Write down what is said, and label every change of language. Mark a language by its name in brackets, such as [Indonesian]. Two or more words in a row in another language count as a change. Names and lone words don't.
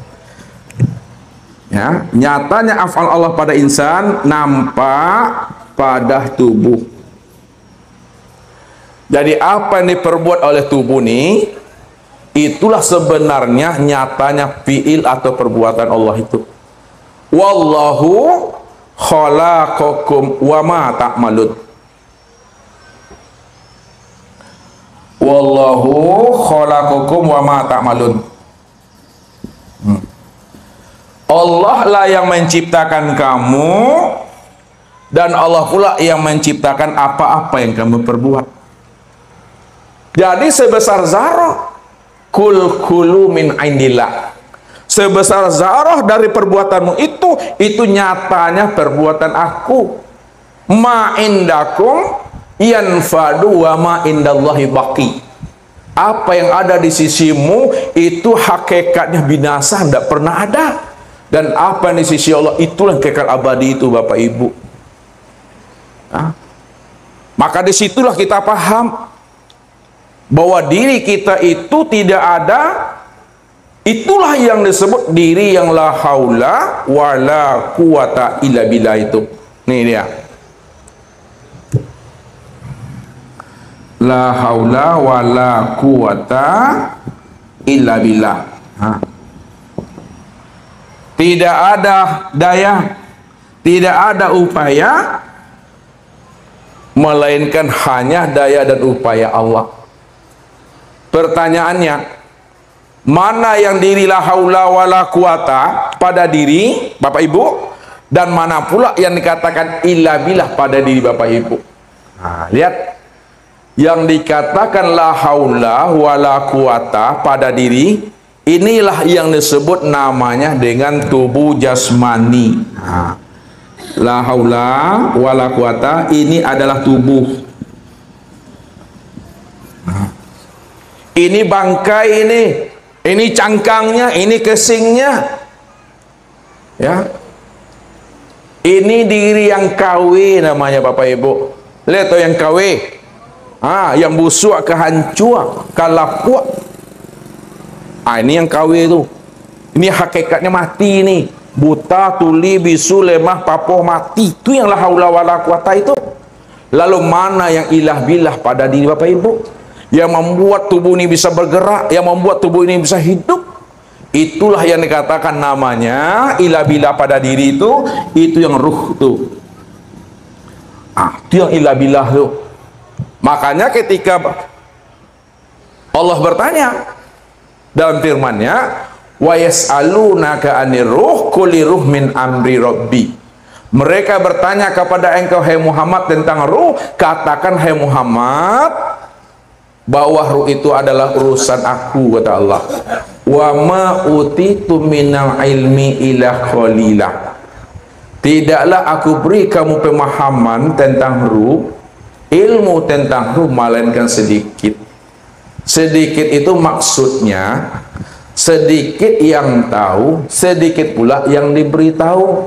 [Indonesian] Ya, nyatanya afal Allah pada insan nampak pada tubuh. Jadi apa yang diperbuat oleh tubuh ini, itulah sebenarnya nyatanya fiil atau perbuatan Allah itu. [Arabic] والله خلقكم وما تعملون. والله خلقكم وما تعملون. [Indonesian] Allah lah yang menciptakan kamu, dan Allah pula yang menciptakan apa-apa yang kamu perbuat. Jadi sebesar zarah, [Arabic] كل من عند الله. [Indonesian] Sebesar zarah dari perbuatanmu itu nyatanya perbuatan aku. [Arabic] ما عندكم ينفد وما عند الله باق. [Indonesian] Apa yang ada di sisimu itu hakikatnya binasa, tidak pernah ada. Dan apa yang di sisi Allah itulah kekal abadi itu, Bapak Ibu. Maka disitulah kita paham bahwa diri kita itu tidak ada. Itulah yang disebut diri yang [Arabic] لا حول ولا قوة إلا بالله [Indonesian] itu. Nih dia. [Arabic] لا حول ولا قوة إلا بالله. [Indonesian] Tidak ada daya, tidak ada upaya, melainkan hanya daya dan upaya Allah. Pertanyaannya, mana yang diri [Arabic] لا حول ولا قوة [Indonesian] pada diri Bapak Ibu, dan mana pula yang dikatakan [Arabic] إلا بالله [Indonesian] pada diri Bapak Ibu? Nah, lihat. Yang dikatakan [Arabic] لا حول ولا قوة [Indonesian] pada diri, inilah yang disebut namanya dengan tubuh jasmani. Nah, [Arabic] لا حول ولا قوة [Indonesian] ini adalah tubuh. Nah, ini bangkai ini cangkangnya, ini kesingnya. Ya. Ini diri yang KW namanya Bapak Ibu. Lihat tuh yang KW. Yang busuk kehancur, kalapuak. Ini yang KW itu. Ini hakikatnya mati nih. Buta, tuli, bisu, lemah, papoh, mati. Itu yang [Arabic] لا حول ولا قوة [Indonesian] itu. Lalu mana yang [Arabic] إلا بالله [Indonesian] pada diri Bapak Ibu? Yang membuat tubuh ini bisa bergerak, yang membuat tubuh ini bisa hidup. Itulah yang dikatakan namanya [Arabic] إلا بالله [Indonesian] pada diri itu yang ruh tuh. Itu yang [Arabic] إلا بالله [Indonesian] tuh. Makanya ketika Allah bertanya dalam firman-Nya, [Arabic] ويسألونك عن الروح قل الروح من أمر ربي. [Indonesian] Mereka bertanya kepada engkau hai Muhammad tentang ruh, katakan hai Muhammad bahwa ruh itu adalah urusan aku, kata Allah. [Arabic] وما أوتيتم من العلم إلا قليلا. [Indonesian] Tidaklah aku beri kamu pemahaman tentang ruh, ilmu tentang ruh, melainkan sedikit. Sedikit itu maksudnya sedikit yang tahu, sedikit pula yang diberitahu.